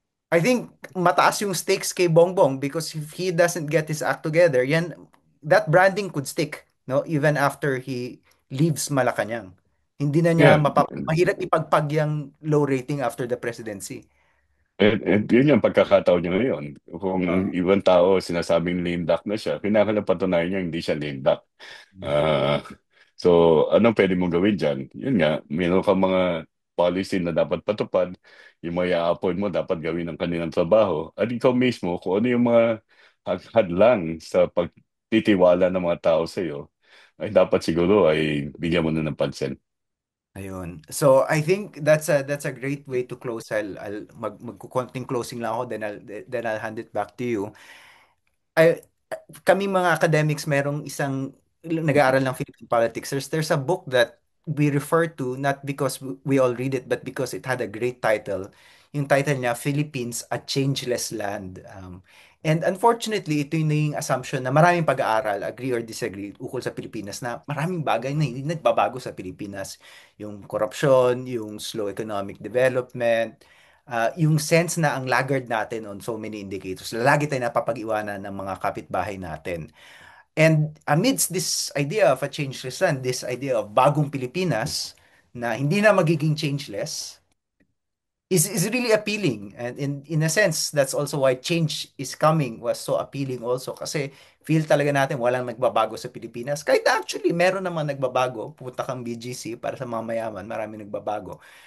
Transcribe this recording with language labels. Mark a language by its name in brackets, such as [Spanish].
[English] I think [Filipino] mataas yung [English] stakes kay Bongbong because if he doesn't get his act together, that branding could stick, no? Even after he leaves Malacanang. [Filipino] Hindi na niya Yeah, mahirap ipagpag yung low rating after the presidency. yun yung pagkakataon niya ngayon. Kung Ah. ibang tao sinasabing lame duck na siya, kailangan patunayan niya hindi siya lame duck. Ah, so, anong pwede mong gawin dyan? Yun nga, meron kang mga policy na dapat patupad, yung mga i-appoint mo dapat gawin ang kanilang trabaho, at ikaw mismo, kung ano yung mga hadlang sa pagtitiwala ng mga tao sa iyo, ay dapat siguro ay bigyan mo na ng pansin. Ayun. [English] So I think that's a great way to close. I'll [Filipino] magkukonting closing lang ako, [English] then I'll hand it back to you. [Filipino] I, kami mga academics, merong isang nag-aaral ng Philippine politics. [English] There's a book that we refer to not because we all read it, but because it had a great title. [Filipino] Yung title niya, Philippines, a Changeless Land. [English] And unfortunately, [Filipino] ito yung naging assumption na maraming pag-aaral, [English] agree or disagree, [Filipino] ukol sa Pilipinas na maraming bagay na hindi nagbabago sa Pilipinas. Yung corruption, yung [English] slow economic development, [Filipino] yung sense na ang laggard natin [English] on so many indicators. [Filipino] Lagi tayo napapag-iwanan ng mga kapitbahay natin. [English] And amidst this idea of a changeless land, this idea of [Filipino] bagong Pilipinas na hindi na magiging [English] changeless, is really appealing. And in a sense, that's also why Change is Coming was so appealing also. [Filipino] Kasi feel talaga natin walang nagbabago sa Pilipinas. Kahit actually, meron naman nagbabago. Pupunta kang BGC para sa mga mayaman, marami nagbabago.